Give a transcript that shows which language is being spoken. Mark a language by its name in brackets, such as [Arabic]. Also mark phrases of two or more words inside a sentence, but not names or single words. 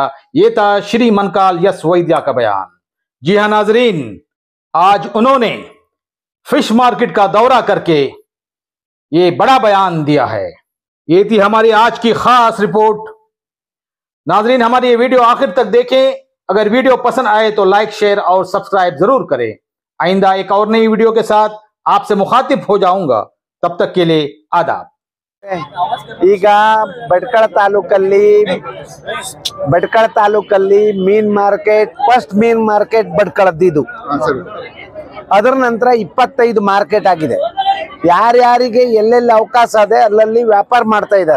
[Hindi] ये था श्री मनकाल यस वैद्या का बयान। जी हां नाजरीन, आज उन्होंने [English] fish market [Hindi] का दौरा करके ये बड़ा बयान दिया है। ये थी हमारी आज की खास रिपोर्ट। नाजरीन, हमारी ये वीडियो आखिर तक देखें। अगर वीडियो पसंद आए तो [English] like, share [Hindi] और सब्सक्राइब जरूर करें। आइंदा एक और नई वीडियो के साथ आपसे मुखातिब हो जाऊंगा। तब तक के लिए आदाब। [Kannada] ಈಗ ಭಟ್ಕಳ ತಾಲೂಕಲ್ಲಿ ಮೀನ್ ಮಾರ್ಕೆಟ್, ಫಸ್ಟ್ ಮೀನ್ ಮಾರ್ಕೆಟ್ ಭಟ್ಕಳದ್ದು. ಅದರ ನಂತರ 25 ಮಾರ್ಕೆಟ್ ಆಗಿದೆ. ಯಾರ್ಯಾರಿಗೆ ಎಲ್ಲೆಲ್ಲಿ ಅವಕಾಶ ಇದೆ ಅಲ್ಲಲ್ಲಿ ವ್ಯಾಪಾರ ಮಾಡ್ತಾ ಇದ್ದಾರೆ.